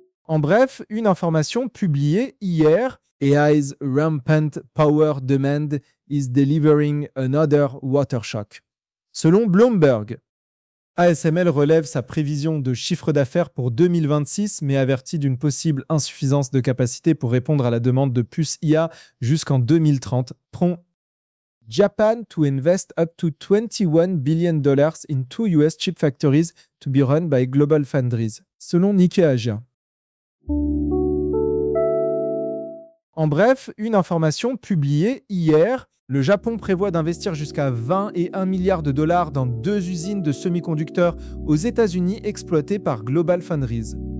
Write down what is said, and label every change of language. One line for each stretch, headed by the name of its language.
French: En bref, une information publiée hier,
English: AI's rampant power demand is delivering another water shock.
French: Selon Bloomberg, ASML relève sa prévision de chiffre d'affaires pour 2026, mais avertit d'une possible insuffisance de capacité pour répondre à la demande de puces IA jusqu'en 2030.
English: Prompt Japan to invest up to $21 billion in 2 US chip factories to be run by Global Foundries,
French: selon Nikkei Asia. En bref, une information publiée hier, le Japon prévoit d'investir jusqu'à 20 et 1 milliard de dollars dans 2 usines de semi-conducteurs aux États-Unis exploitées par Global Foundries.